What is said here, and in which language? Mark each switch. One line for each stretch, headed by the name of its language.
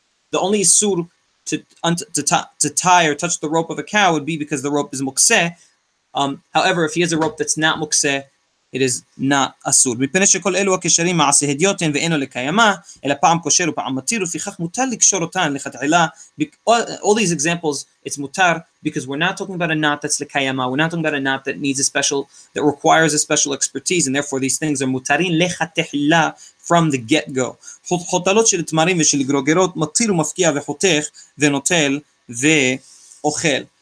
English: The only sur to tie or touch the rope of a cow would be because the rope is mukseh. However, if he has a rope that's not mukseh, it is not אסור.
Hebrew: מפני שכל אלו הקשרים מעשה הדיוטין ואינו לקיימה, אלא פעם קושר ופעם מתיר, ופיכך מותר לקשור אותן לכתחילה.
English: All these examples, it's mutar because we're not talking about a knot that's לקיימה. We're not talking about a knot that needs that requires a special expertise, and therefore these things are mutarin לכתחילה from the get-go.
Hebrew: חותלות של תמרים ושל גרוגרות, מתיר ומפקיע וחותך ונוטל ואוכל.